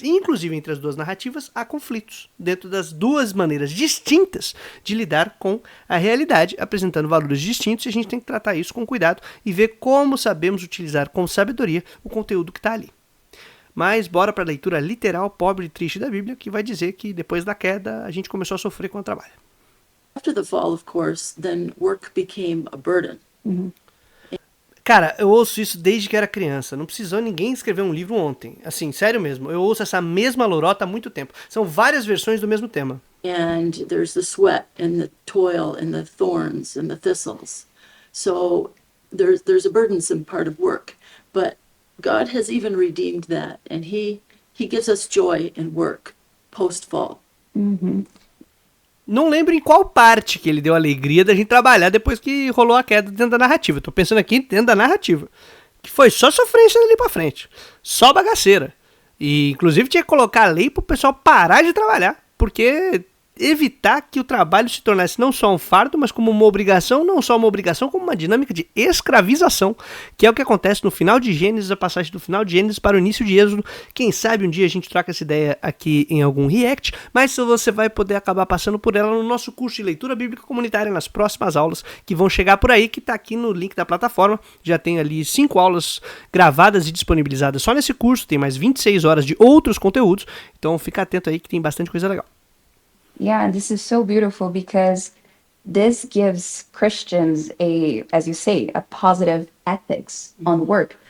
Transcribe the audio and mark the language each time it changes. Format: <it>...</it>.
<pt>E, inclusive, entre as duas narrativas, há conflitos dentro das duas maneiras distintas de lidar com a realidade, apresentando valores distintos, e a gente tem que tratar isso com cuidado e ver como sabemos utilizar com sabedoria o conteúdo que está ali. Mas bora para a leitura literal, pobre e triste da Bíblia, que vai dizer que depois da queda a gente começou a sofrer com o trabalho.</pt> <en>After the fall, of course, then work became a burden.</en> <pt>Cara, eu ouço isso desde que era criança. Não precisou ninguém escrever um livro ontem. Assim, sério mesmo. Eu ouço essa mesma lorota há muito tempo. São várias versões do mesmo tema.</pt> <en>And there's the sweat and the toil and the thorns and the thistles. So there's a burdensome part of work. But God has even redeemed that. And he gives us joy in work post-fall.</en> <pt>Não lembro em qual parte que ele deu a alegria da gente trabalhar depois que rolou a queda dentro da narrativa. Tô pensando aqui dentro da narrativa. Que foi só sofrência dali pra frente. Só bagaceira. E, inclusive, tinha que colocar a lei pro pessoal parar de trabalhar. Porque evitar que o trabalho se tornasse não só um fardo, mas como uma obrigação, não só uma obrigação, como uma dinâmica de escravização, que é o que acontece no final de Gênesis, a passagem do final de Gênesis para o início de Êxodo. Quem sabe um dia a gente troca essa ideia aqui em algum react, mas você vai poder acabar passando por ela no nosso curso de leitura bíblica comunitária nas próximas aulas, que vão chegar por aí, que está aqui no link da plataforma. Já tem ali 5 aulas gravadas e disponibilizadas só nesse curso, tem mais 26 horas de outros conteúdos, então fica atento aí que tem bastante coisa legal.</pt> <en>Yeah, this is so beautiful because this gives Christians as you say, a positive ethics on work.</en>